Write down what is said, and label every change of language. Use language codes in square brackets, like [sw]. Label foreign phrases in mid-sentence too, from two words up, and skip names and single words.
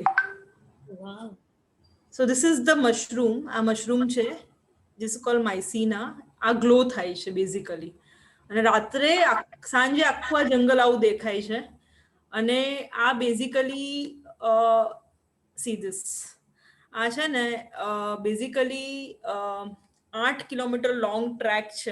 [en] Wow. So this is the mushroom. [gu] આ મશરૂમ છે, [en] this is called mycena. [gu] આ ગ્લો થાય છે બેઝિકલી, અને રાત્રે સાંજે આખું આ જંગલ આવું દેખાય છે. અને આ બેઝિકલી [en] see this, [gu] આ છે ને બેઝિકલી 8 [en] kilometre long track [gu] છે.